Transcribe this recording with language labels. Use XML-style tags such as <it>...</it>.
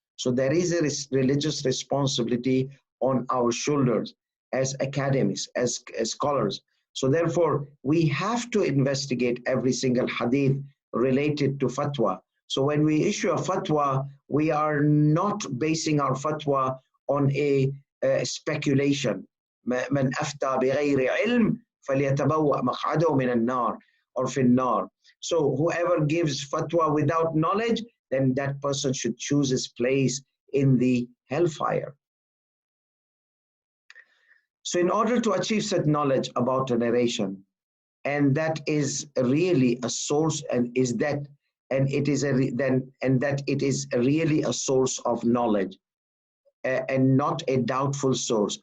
<en>So there is a religious responsibility on our shoulders as academics, as scholars. So therefore, we have to investigate every single hadith related to fatwa. So when we issue a fatwa, we are not basing our fatwa on a speculation.</en> <ar>من أفتى بغير علم فليتبوأ مقعده من النار or في النار.</ar> <en>So whoever gives fatwa without knowledge, then that person should choose his place in the hellfire. So in order to achieve such knowledge about a narration, and that is really a source, and is that, and it is that it is really a source of knowledge, and not a doubtful source.</en>